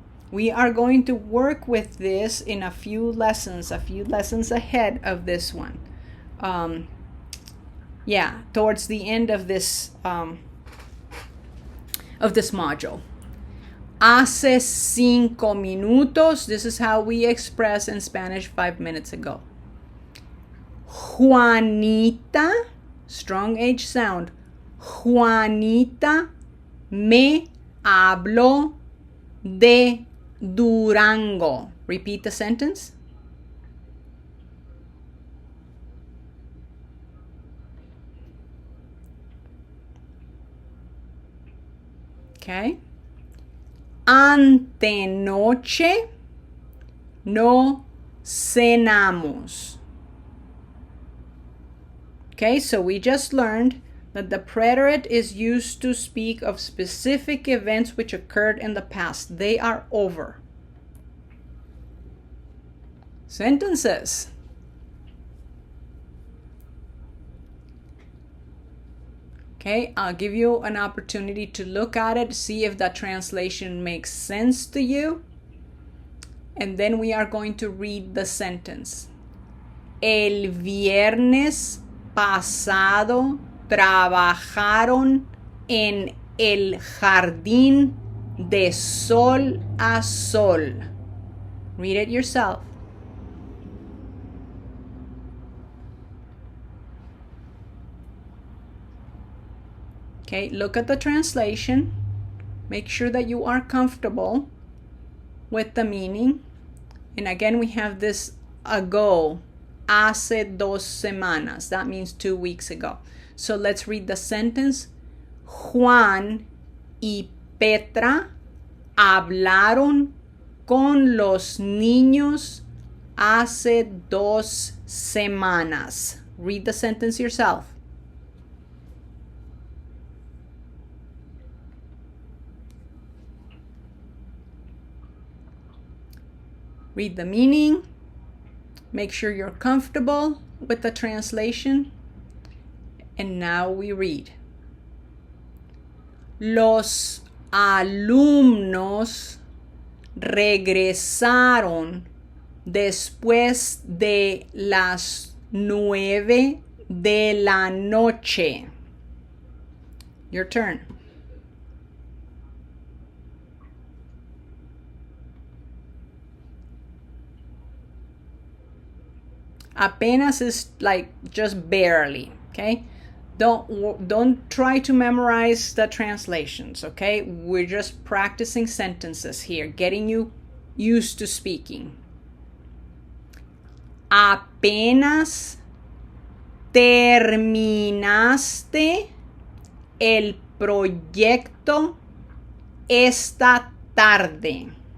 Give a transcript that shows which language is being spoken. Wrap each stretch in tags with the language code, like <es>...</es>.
<en>We are going to work with this in a few lessons ahead of this one. Towards the end of this module.</en> <es>Hace 5 minutos.</es> <en>This is how we express in Spanish 5 minutes ago. Juanita, strong H sound.</en> <es>Juanita me habló de Durango.</es> <en>Repeat the sentence.</en> <es>Okay. Antenoche no cenamos.</es> <en>Okay, so we just learned that the preterite is used to speak of specific events which occurred in the past. They are over. Sentences. Okay, I'll give you an opportunity to look at it, see if the translation makes sense to you. And then we are going to read the sentence.</en> <es>El viernes pasado trabajaron en el jardín de sol a sol.</es> <en>Read it yourself. Okay, look at the translation. Make sure that you are comfortable with the meaning. And again, we have this ago.</en> <es>Hace 2 semanas.</es> <en>That means 2 weeks ago. So let's read the sentence.</en> <es>Juan y Petra hablaron con los niños hace 2 semanas.</es> <en>Read the sentence yourself. Read the meaning. Make sure you're comfortable with the translation. And now we read.</en> <es>Los alumnos regresaron después de las 9 de la noche.</es> <en>Your turn. Apenas is like just barely, okay? Don't try to memorize the translations, okay? We're just practicing sentences here, getting you used to speaking.</en> <es>Apenas terminaste el proyecto esta tarde.</es>